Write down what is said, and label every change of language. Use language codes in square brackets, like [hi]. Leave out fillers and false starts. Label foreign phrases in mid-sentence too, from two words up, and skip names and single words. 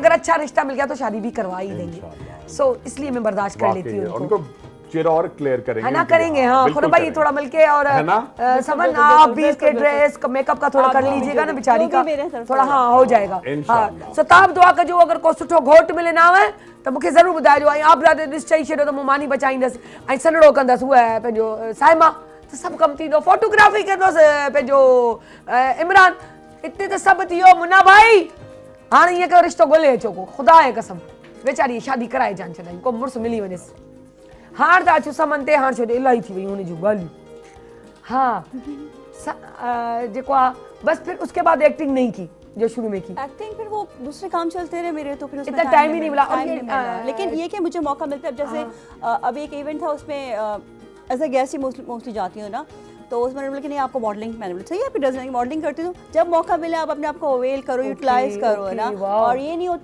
[hi] अगर अच्छा रिश्ता मिल गया तो शादी भी करवा ही देंगे। सो इसलिए मैं बर्दाश्त कर लेती हूँ उनको चेहरा और क्लियर करेंगे, है ना, करेंगे। हाँ खुद भाई थोड़ा मिलके, और है ना? समन आप भी इसके ड्रेस मेकअप का थोड़ा कर लीजिएगा ना बेचारी का, थोड़ा हाँ हो जाएगा। [sd] हाँ सो ताब दुआ कजो, अगर को सुठो घोट मिले ना है तो मूंखे ज़रूर ॿुधाइजो। ऐं आप ॾिस चई छॾियो त मूं मानी बचाईंदसि ऐं सनड़ो कंदसि उहा पंहिंजो साइमा, त सभु कमु थींदो। फोटोग्राफी कंदुसि पंहिंजो इमरान, हिते त सभु थी वियो। मुन्ना भाई हाणे ईअं कयो रिश्तो ॻोल्हे अचो को ख़ुदा जे कसम वेचारी शादी कराए जान छॾाई को मुड़ुसु मिली वञेसि हाणे त अचो समन ते हाणे छो इलाही थी वियूं हुन जूं ॻाल्हियूं हाँ जेको आहे [hi] बस फिर उसके बाद एक्टिंग नहीं की जो शुरू में की एक्टिंग फिर वो दूसरे काम चलते रहे मेरे तो फिर उसमें इतना टाइम ही नहीं मिला time नहीं मिला। लेकिन ये कि मुझे मौका मिलता है अब जैसे अभी एक इवेंट था उसमें [en] as a guest [hi] ही मोस्टली जाती हूँ ना तो उसमें मैंने बोला कि नहीं आपको मॉडलिंग मैंने बोला सही है आप [en] designing modeling [hi] करती हूँ जब मौका मिले आप अपने आप को अवेल करो यूटिलाइज करो है ना और ये नहीं